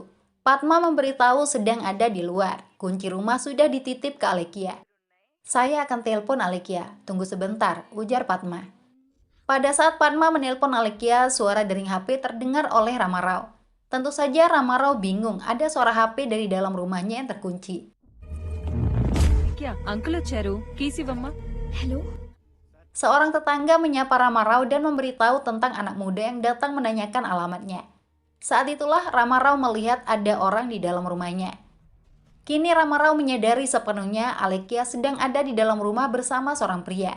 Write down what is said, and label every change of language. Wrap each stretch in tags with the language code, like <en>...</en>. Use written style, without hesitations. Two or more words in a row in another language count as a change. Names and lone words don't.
<id>Padma memberitahu sedang ada di luar. Kunci rumah sudah dititip ke Alekia. Saya akan telepon Alekia. Tunggu sebentar, ujar Padma. Pada saat Padma menelpon Alekia, suara dering HP terdengar oleh Rama Rao. Tentu saja Rama Rao bingung, ada suara HP dari dalam rumahnya yang terkunci.</id> <te>क्या अंकल వచ్చారు keys ఇవ్వమ్మా</te> <id>Hello? Seorang tetangga menyapa Rama Rao dan memberitahu tentang anak muda yang datang menanyakan alamatnya. Saat itulah Rama Rao melihat ada orang di dalam rumahnya. Kini Rama Rao menyadari sepenuhnya Alekia sedang ada di dalam rumah bersama seorang pria.</id>